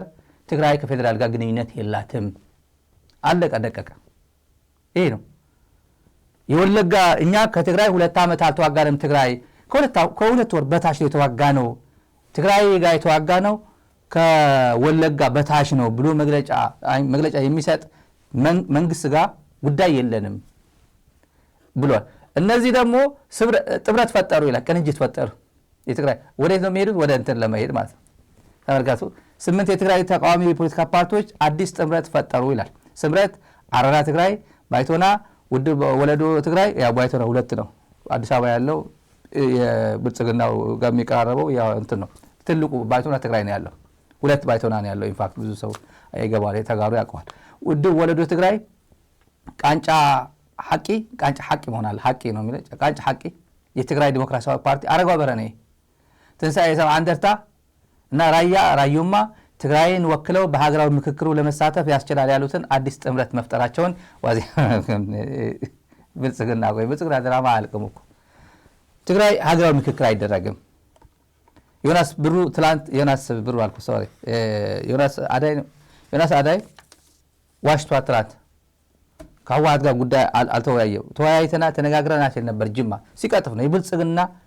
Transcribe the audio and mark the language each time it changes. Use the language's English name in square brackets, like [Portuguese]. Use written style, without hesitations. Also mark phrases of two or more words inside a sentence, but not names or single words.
[Amharic] ትግራይ ከፌዴራል ጋር ግንኙነት የላትም። አለቀ ደቀቀ። ይሄ ነው የወለጋ። እኛ ከትግራይ 2 ዓመት አልተዋጋንም። ትግራይ ከሁለት ወር በታች ነው የተዋጋ ነው። ትግራይ ጋር የተዋጋ ነው ከወለጋ በታች ነው ብሎ መግለጫ የሚሰጥ መንግስት ጋር ጉዳይ የለንም ብሏል። እነዚህ ደግሞ ጥምረት ፈጠሩ ይላል። ቅንጅት ፈጠሩ። የትግራይ ወዴት ነው የሚሄዱት? ወደ እንትን ለመሄድ ማለት ነው። ተመልካቱ 8 የትግራይ ተቃዋሚ የፖለቲካ ፓርቲዎች አዲስ ጥምረት ፈጠሩ ይላል። ስምረት አረና ትግራይ፣ ባይቶና ውድብ ወለዶ ትግራይ። ያ ባይቶና 2 ነው። አዲስ አበባ ያለው የብልጽግናው ጋር የሚቀራረበው ያው እንትን ነው። ትልቁ ባይቶና ትግራይ ነው ያለው። 2 ባይቶና ነው ያለው። ኢንፋክት ብዙ ሰው አይገባው የተጋሩ ያውቀዋል። ውድብ ወለዶ ትግራይ ቃንጫ ሐቂ መሆናል። ሐቂ ነው የሚለው ቃንጫ ሐቂ የትግራይ ዲሞክራሲያዊ ፓርቲ አረጋው በረኔ ትንሳኤ ሰው አንደርታ እና ራዩማ ትግራይን ወክለው በሀገራዊ ምክክሩ ለመሳተፍ ያስችላል ያሉትን አዲስ ጥምረት መፍጠራቸውን ዋዜ ብልጽግና ድራማ አልቅም እኮ ትግራይ ሀገራዊ ምክክር አይደረግም። ዮናስ ብሩ አልኩ ሶሪ ዮናስ አዳይ ዋሽቷ ትላንት ከህወሓት ጋር ጉዳይ አልተወያየው። ተወያይተና ተነጋግረና ሲል ነበር። ጅማ ሲቀጥፍ ነው። የብልጽግና